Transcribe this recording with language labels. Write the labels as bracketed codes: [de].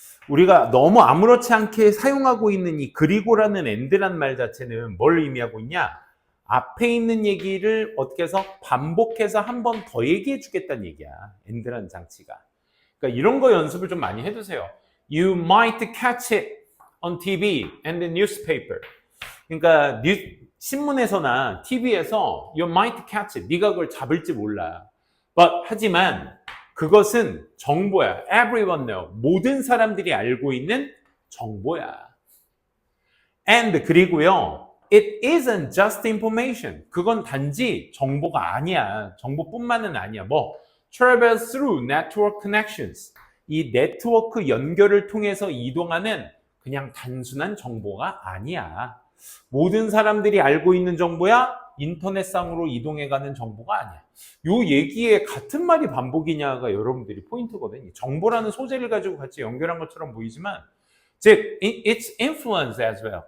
[ko] 우리가 너무 아무렇지 않게 사용하고 있는 이 그리고라는 and란 말 자체는 뭘 의미하고 있냐? 앞에 있는 얘기를 어떻게 해서 반복해서 한 번 더 얘기해 주겠다는 얘기야. and라는 장치가. 그러니까 이런 거 연습을 좀 많이 해두세요. [en] You might catch it on TV and the newspaper. [ko] 그러니까 신문에서나 TV에서 [en] you might catch it. [ko] 네가 그걸 잡을지 몰라. 하지만 그것은 정보야. [en] Everyone know. [ko] 모든 사람들이 알고 있는 정보야. And 그리고요. [en] It isn't just information. [ko] 그건 단지 정보가 아니야. 정보뿐만은 아니야. [en] travels through network connections. [ko] 이 네트워크 연결을 통해서 이동하는 그냥 단순한 정보가 아니야. 모든 사람들이 알고 있는 정보야. 인터넷상으로 이동해가는 정보가 아니야. 요 얘기에 같은 말이 반복이냐가 여러분들이 포인트거든요. 정보라는 소재를 가지고 같이 연결한 것처럼 보이지만 즉, [en] it's influence as well.